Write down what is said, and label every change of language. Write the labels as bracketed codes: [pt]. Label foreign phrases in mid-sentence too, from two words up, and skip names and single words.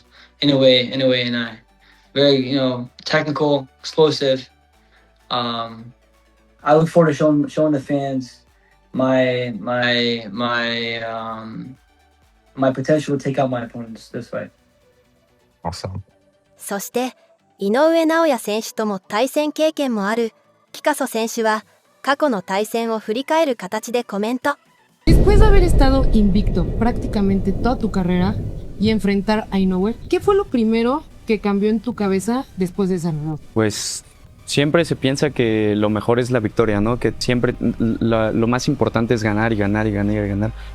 [en] Inoue and I. Very, technical, explosive. I look forward to showing the fans my potential to take out my opponents this way. Awesome. [ja] そして井上尚弥選手とも対戦経験もあるピカソ選手は過去の対戦を振り返る形でコメント。 [es] Después de haber estado invicto prácticamente toda tu carrera y enfrentar a Inoue, ¿qué fue lo primero que cambió en tu cabeza después de esa derrota? Pues siempre se piensa que lo mejor es la victoria, ¿no? Que siempre lo más importante es ganar y ganar y ganar y ganar.